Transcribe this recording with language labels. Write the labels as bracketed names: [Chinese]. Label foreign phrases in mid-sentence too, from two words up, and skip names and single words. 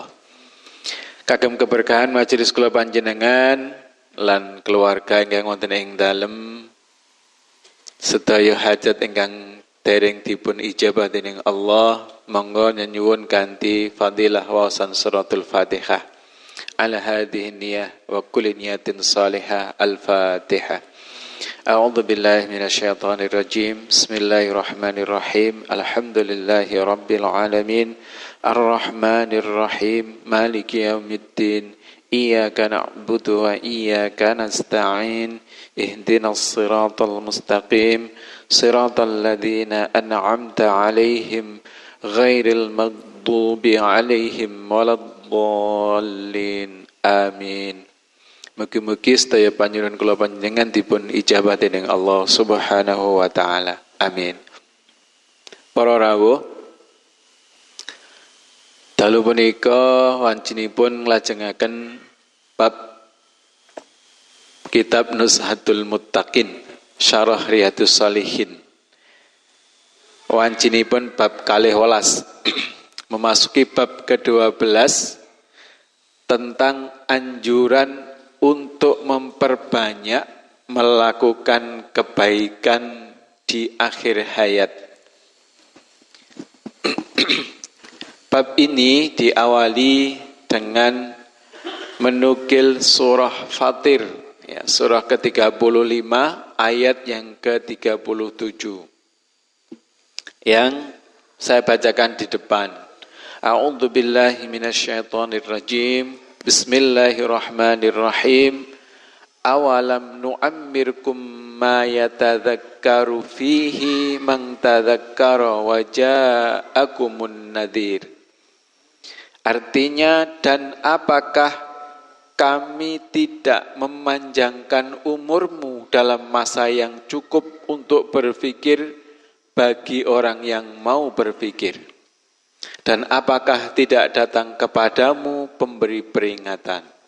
[Javanese] Kagem keberkahan majelis kula panjenengan lan keluarga ingkang wonten ing dalem, sedaya hajat ingkang dereng dipun ijabah dening Allah, monggo nyuwun kanthi fadilah wawasan suratul Fatihah. [Arabic] على هذه النية وكل نية صالحة. Al-Fatihah. أعوذ بالله من الشيطان الرجيم. بسم الله الرحمن الرحيم. الحمد لله رب العالمين. الرحمن الرحيم. مالك يوم الدين. إياك نعبد وإياك نستعين. اهدنا الصراط المستقيم. صراط الذين أنعمت عليهم غير المغضوب عليهم ولا الضالين. Amin. [Javanese] Mugi-mugi sedaya panjenengan kula panjenengan dipun ijabah dening [Arabic] الله سبحانه وتعالى. [Javanese] Amin. Para rawuh, dalu punika wancinipun nglajengaken bab kitab Nuzhatul Muttaqin Syarah Riyadhus Shalihin. [Indonesian] Wancinipun bab 12 memasuki bab ke-12 tentang anjuran untuk memperbanyak melakukan kebaikan di akhir hayat. Bab ini diawali dengan menukil surah Fatir, ya, surah ke-35 ayat yang ke-37 yang saya bacakan di depan. [Arabic] أعوذ بالله من الشيطان الرجيم. Bismillahirrahmanirrahim. أولم نعمركم ما يتذكر فيه من تذكر وجاءكم النذير. [Indonesian] Artinya, dan apakah kami tidak memanjangkan umurmu dalam masa yang cukup untuk berpikir bagi orang yang mau berpikir. Dan apakah tidak datang kepadamu pemberi peringatan?